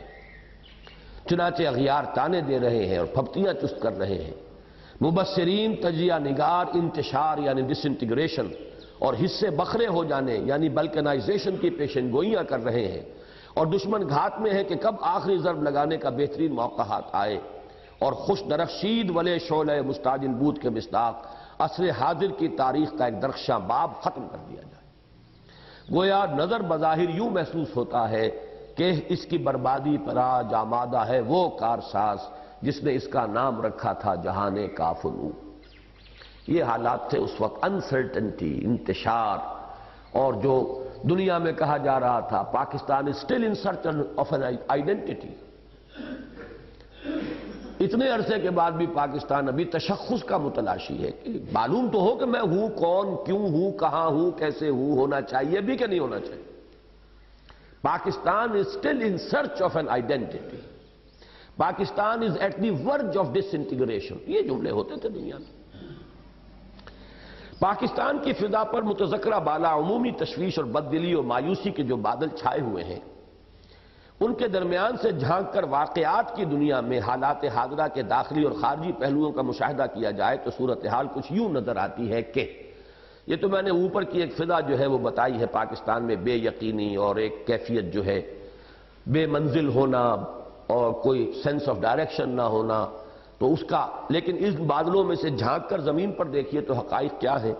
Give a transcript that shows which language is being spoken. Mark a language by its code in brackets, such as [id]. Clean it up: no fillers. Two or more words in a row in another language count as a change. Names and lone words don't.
[ur] چنانچہ اغیار تانے دے رہے ہیں اور پھپتیاں چست کر رہے ہیں، مبصرین تجزیہ نگار انتشار یعنی ڈس انٹیگریشن اور حصے بکھرے ہو جانے یعنی بلکنائزیشن کی پیشن گوئیاں کر رہے ہیں، اور دشمن گھات میں ہے کہ کب آخری ضرب لگانے کا بہترین موقع ہاتھ آئے، اور [fa] خوش درخشید ولے شعلہ مستعجل بود [ur] کے مصداق عصر حاضر کی تاریخ کا ایک درخشاں باب ختم کر دیا جائے۔ گویا نظر بظاہر یوں محسوس ہوتا ہے کہ اس کی بربادی پر آج آمادہ ہے وہ کارساز جس نے اس کا نام رکھا تھا جہان کافنو۔ یہ حالات تھے اس وقت، انسرٹنٹی، انتشار، اور جو دنیا میں کہا جا رہا تھا پاکستان [en] is still in search of an identity۔ [ur] اتنے عرصے کے بعد بھی پاکستان ابھی تشخص کا متلاشی ہے کہ معلوم تو ہو کہ میں ہوں کون، کیوں ہوں، کہاں ہوں، کیسے ہوں، ہونا چاہیے بھی کہ نہیں ہونا چاہیے۔ [en] پاکستان is still in search of an identity۔ پاکستان is at the verge of disintegration۔ [ur] یہ جملے ہوتے تھے دنیا میں۔ پاکستان کی فضا پر متذکرہ بالا عمومی تشویش اور بددلی اور مایوسی کے جو بادل چھائے ہوئے ہیں، ان کے درمیان سے جھانک کر واقعات کی دنیا میں حالات حاضرہ کے داخلی اور خارجی پہلوؤں کا مشاہدہ کیا جائے تو صورتحال کچھ یوں نظر آتی ہے کہ یہ تو میں نے اوپر کی ایک فضا جو ہے وہ بتائی ہے، پاکستان میں بے یقینی اور ایک کیفیت جو ہے بے منزل ہونا اور کوئی [en] sense of direction [ur] نہ ہونا، تو اس کا لیکن اس بادلوں میں سے جھانک کر زمین پر دیکھیے تو حقائق کیا ہے۔